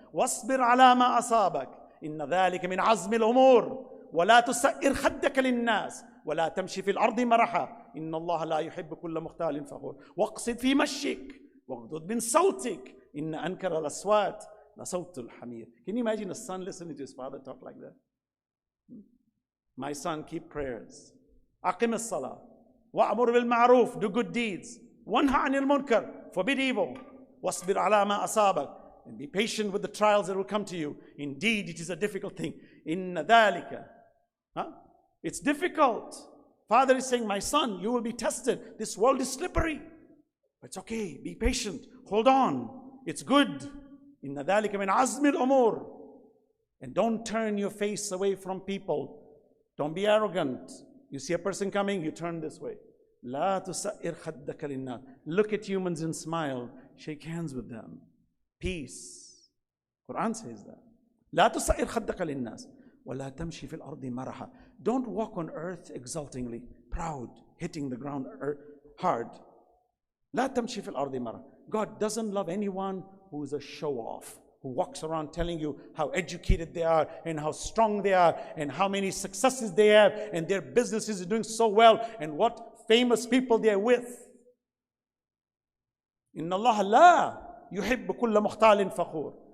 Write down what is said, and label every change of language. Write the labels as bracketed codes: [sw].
[ar] واصبر على ما أصابك إن ذلك من عزم الأمور ولا تسئر خدك للناس ولا تمشي في الأرض مرحا إن الله لا يحب كل مختال فخور واقصد في مشيك واغضض من صوتك إن أنكر الأصوات لصوت الحمير. [en] Can you imagine a son listening to his father talk like that? My son, keep prayers. [ar] أقم الصلاة وأمر بالمعروف, [en] do good deeds. [ar] وانهى عن المنكر, [en] forbid evil. [ar] واصبر على ما أصابك, [en] and be patient with the trials that will come to you. Indeed, it is a difficult thing. [ar] إن ذلك, [en] it's difficult. Father is saying, my son, you will be tested. This world is slippery. But it's okay, be patient, hold on. It's good. [ar] إن ذلك من عزم الأمور. [en] And don't turn your face away from people. Don't be arrogant. You see a person coming, you turn this way. [ar] لا تسئر خدك للناس. [en] Look at humans and smile. Shake hands with them. Peace. Quran says that. [ar] لا تسئر خدك للناس ولا تمشي في الأرض مرحا. [en] Don't walk on earth exultingly, proud, hitting the ground hard. [ar] لا تمشي في الأرض مرحا. [en] God doesn't love anyone who is a show-off, who walks around telling you how educated they are and how strong they are and how many successes they have and their businesses are doing so well and what famous people they are with. [ar] إن الله لا يحب كل مختال فخور.